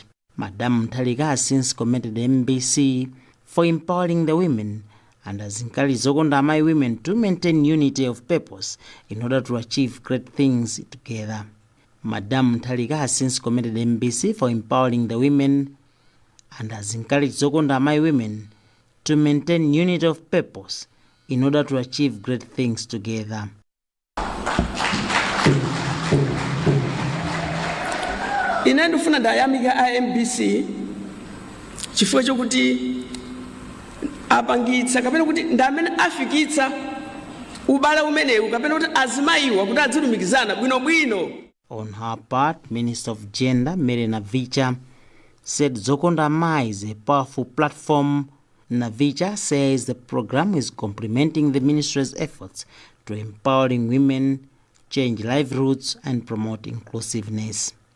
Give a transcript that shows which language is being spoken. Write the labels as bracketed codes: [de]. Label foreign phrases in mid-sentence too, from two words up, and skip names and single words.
[en] Madam Mutharika has since commended the MBC for empowering the women and has encouraged Zokonda Amayi women to maintain unity of purpose in order to achieve great things together. Madam Mutharika has since commended the MBC for empowering the women and has encouraged Zokonda Amayi women to maintain unity of purpose in order to achieve great things together. [ny] Inandufuna ndayamika MBC chifukwa chokuti apangitsa kapena kuti ndamene afikitsa ubale umenewu kapena kuti azimayiwa kuti adzilumikizana bwinobwino. [en] On her part, Minister of Gender Mary Navicha said Zokonda Amayi is a powerful platform. Navicha says the program is complementing the ministry's efforts to empowering women, change livelihoods and promote inclusiveness.